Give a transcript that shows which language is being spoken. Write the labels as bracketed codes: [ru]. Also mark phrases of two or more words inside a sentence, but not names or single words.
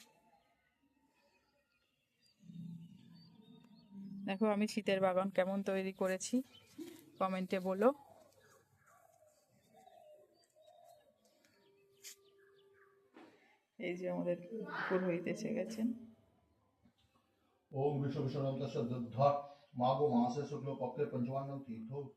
[bn] দেখো আমি শীতের বাগান কেমন তৈরি করেছি, কমেন্টে বলো। এই যে আমাদের পুরোহিত এসে গেছেন। [sa] ओम विश्व विश्वनाथ ध माघो मासे शुक्ल पक्षे पंचवान्नम तीर्थो।